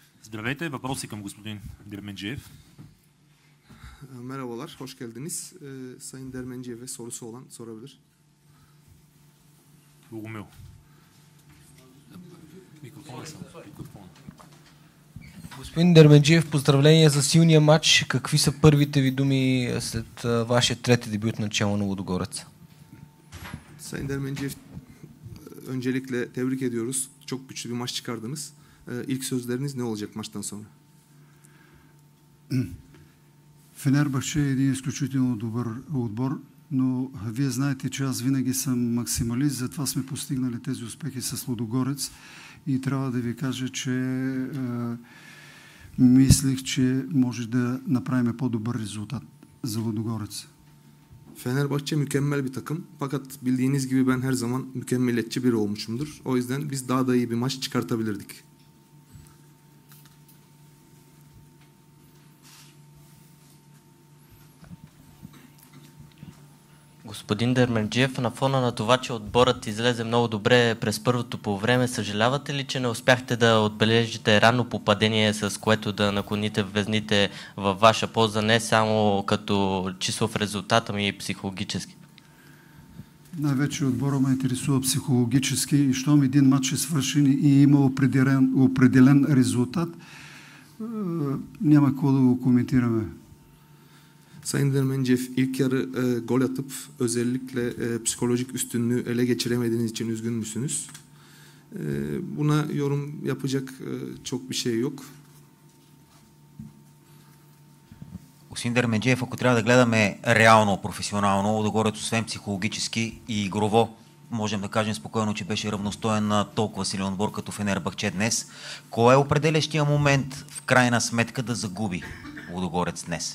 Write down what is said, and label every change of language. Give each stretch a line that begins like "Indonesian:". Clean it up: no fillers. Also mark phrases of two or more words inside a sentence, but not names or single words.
Bulgarian: Здравейте, въпроси към господин Dermenciyev.
Turkish: Merhabalar, hoş geldiniz. Sayın Dermenciyev'e sorusu olan sorabilir.
Bulgarian: Богомил. Микрофона. Господин Дерменджиев, поздравления за силния матч. Какви са първите ви думи след вашия трети дебют начало на Лудогорец?
Turkish: Sayın Dermenciyev, öncelikle tebrik ediyoruz. Çok güçlü bir maç çıkardınız. İlk sözleriniz ne olacak maçtan sonra?
Bulgarian: Фенербахче е един изключително добър отбор, но вие знаете, че аз винаги съм максималист, затова сме постигнали тези успехи с Лудогорец и трябва да ви кажа, че мислих, че може да направим по-добър резултат за Лудогорец.
Turkish: Fenerbahçe mükemmel bir takım. Fakat bildiğiniz gibi ben her zaman mükemmeliyetçi biri olmuşumdur. O yüzden biz daha da iyi bir maç çıkartabilirdik.
Bulgarian: Господин Дерменджиев, на фона на това, че отборът излезе много добре през първото по време, съжалявате ли, че не успяхте да отбележите ранно попадение, с което да наклоните везните във ваша полза, не само като числов резултат, ами и психологически? Най-вече отбора ме интересува психологически и щом един матч е свършен и има определен резултат, няма какво да го коментираме.
Turkish: Sayın Dermenciyev, ilk yarı gol atıp özellikle psikolojik üstünlüğü ele geçiremediğiniz için üzgün müsünüz? Buna yorum yapacak çok bir şey yok.
Bulgarian: Господин Дерменджиев, ако трябва да гледаме реално, професионално, Лудогорец, освен психологически и игрово, можем да кажем спокойно, че беше равностоен на толкова силен отбор като Фенербахче днес. Кой е определящия момент в крайна сметка да загуби Лудогорец днес?